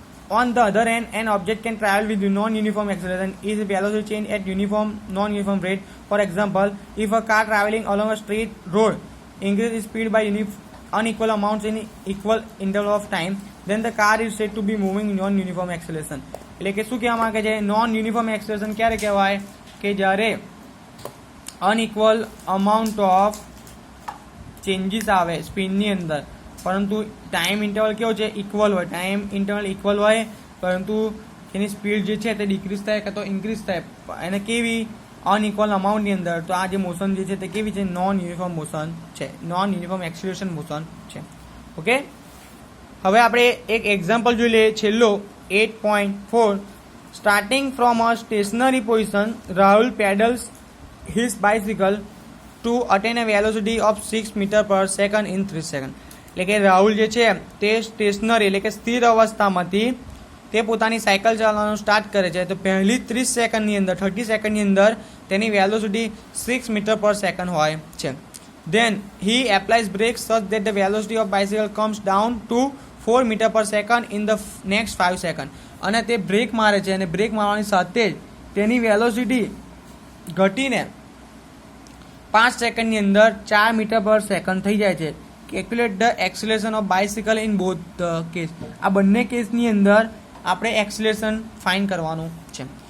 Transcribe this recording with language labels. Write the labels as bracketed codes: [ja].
[en] On the other hand, an object can travel with non-uniform acceleration is velocity change at non-uniform rate. For example, if a car traveling along a straight road increases its speed by unequal amounts in equal interval of time, then the car is said to be moving non-uniform acceleration. [gu] એટલે કે શું કહેવા માંગે છે? Non uniform acceleration ક્યારે કહેવાય? કે જ્યારે અનઇક્વલ અમાઉન્ટ ઓફ ચેન્જીસ આવે સ્પીડની અંદર, પરંતુ ટાઈમ ઇન્ટરવલ કેવો છે? ઇક્વલ હોય. ટાઈમ ઇન્ટરવલ ઇક્વલ હોય પરંતુ તેની સ્પીડ જે છે તે ડિક્રીઝ થાય કાં તો ઇન્ક્રીઝ થાય એને કેવી? અનઇક્વલ અમાઉન્ટની અંદર. તો આ જે મોશન જે છે તે કેવી છે? નોન યુનિફોર્મ મોશન છે, નોન યુનિફોર્મ એક્સેલરેશન મોશન છે. ઓકે, હવે આપણે એક એક્ઝામ્પલ જોઈ લઈએ. છેલ્લો 8.4. [en] Starting from a stationary position, Rahul pedals his bicycle to attain a velocity of 6 meter per second in 3 seconds. [gu] એટલે કે રાહુલ જે છે તે સ્ટેશનરી એટલે કે સ્થિર અવસ્થામાંથી તે પોતાની સાયકલ ચલાવવાનું સ્ટાર્ટ કરે છે. તો પહેલી 30 સેકન્ડની અંદર 30 સેકન્ડની અંદર તેની વેલોસિટી 6 મીટર પર સેકન્ડ હોય છે. [en] Then he applies brakes such that the velocity of bicycle comes down to 4 meter per second in the next 5 seconds. [gu] અને તે બ્રેક મારે છે અને બ્રેક મારવાની સાથે જ તેની વેલોસિટી ઘટીને 5 સેકન્ડની અંદર 4 મીટર પર સેકન્ડ થઈ જાય છે. [en] Calculate the acceleration of bicycle in both the case. [gu] આ બંને કેસની અંદર આપણે એક્સિલેશન ફાઇન્ડ કરવાનું છે.